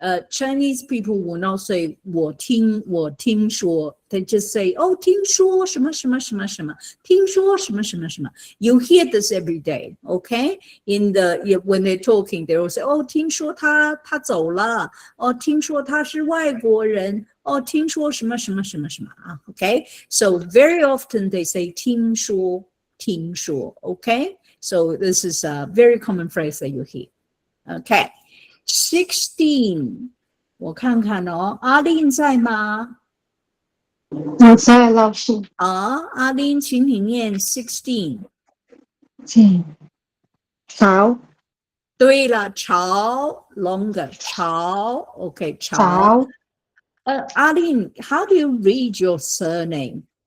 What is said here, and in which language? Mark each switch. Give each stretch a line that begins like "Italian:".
English: Chinese people will not say 我听说 they just say
Chinese: 听说什么什么什么
English: 什么听说什么什么什么 You hear this every day, okay? When they're talking, they will say
Chinese: 听说他走了听说他是外国人听说什么什么
English: 什么什么okay? So very often they say 听说 okay? So this is a very common phrase that you hear.
Chinese: Okay. 16， 我看看阿玲在吗？我在，老师。阿玲，请你念 16。潮，对了，潮 longer 潮 OK 潮。潮，
English: 阿玲 how do you read your surname?